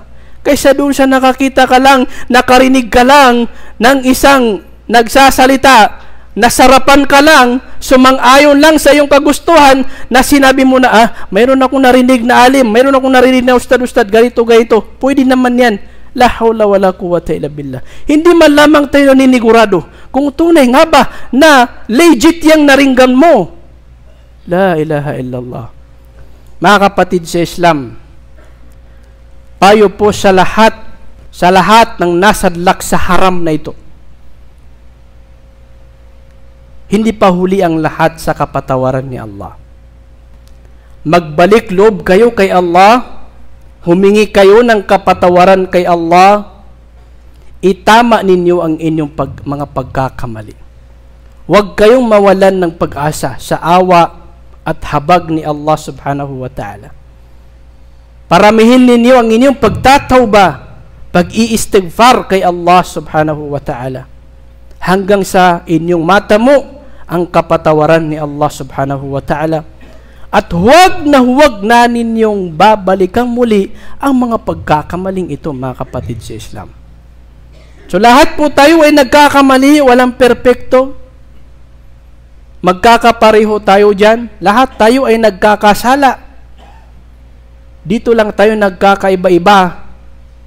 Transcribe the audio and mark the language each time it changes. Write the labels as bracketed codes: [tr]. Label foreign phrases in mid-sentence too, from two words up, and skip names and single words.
[tl] Kaysa doon sa nakakita ka lang, nakarinig ka lang ng isang nagsasalita, nasarapan ka lang, sumang-ayon lang sa iyong kagustuhan na sinabi mo na, mayroon akong narinig na alim, mayroon akong narinig na ustad-ustad, ganito. Pwede naman yan. [ar] لا حول ولا قوة إلا بالله. [tl] Hindi man lamang tayo naninigurado kung tunay nga ba na legit yung naringgan mo. [ar] لا إله إلا الله. [tl] Mga kapatid sa Islam, payo po sa lahat ng nasadlak sa haram na ito. Hindi pa huli ang lahat sa kapatawaran ni Allah. Magbalik loob kayo kay Allah, humingi kayo ng kapatawaran kay Allah, itama ninyo ang inyong mga pagkakamali. Huwag kayong mawalan ng pag-asa sa awa at habag ni Allah [ar] سبحانه وتعالى. [tl] Paramihin ninyo ang inyong pagtatawba, pag-iistighfar kay Allah [ar] سبحانه وتعالى, [tl] hanggang sa inyong mata mo ang kapatawaran ni Allah [ar] سبحانه وتعالى. [tl] At huwag na ninyong babalikan muli ang mga pagkakamaling ito, mga kapatid sa Islam. So lahat po tayo ay nagkakamali, walang perpekto. Magkakapareho tayo dyan. Lahat tayo ay nagkakasala. Dito lang tayo nagkakaiba-iba.